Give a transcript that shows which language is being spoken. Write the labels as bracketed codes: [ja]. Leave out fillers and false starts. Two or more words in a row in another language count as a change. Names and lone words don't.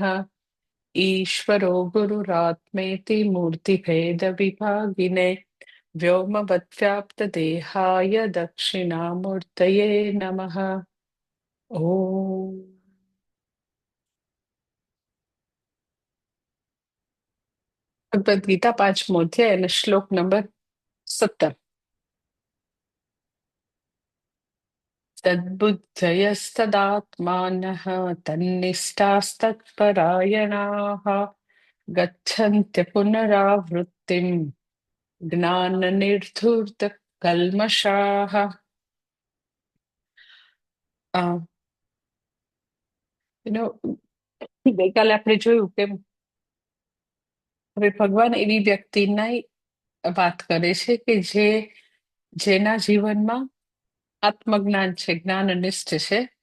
[sa] ईश्वरो गुरुरात्मेति मूर्तिभेदविभागिने व्योमवद्व्याप्तदेहाय दक्षिणामूर्तये नमः। [gu] ॐ भगवद गीता 5મો અધ્યાય અને શ્લોક નંબર 17। [sa] तद्बुद्धयस्तदात्मानः तन्निष्ठास्तत्परायणाः गच्छन्त्य पुनरावृत्तिम् ज्ञाननिर्धूर्तकल्मषाः। [gu] ગઈકાલે આપણે જોયું કે હવે ભગવાન એવી વ્યક્તિની વાત કરે છે કે જેના જીવનમાં આત્મજ્ઞાન છે, જ્ઞાનનિષ્ઠ છે।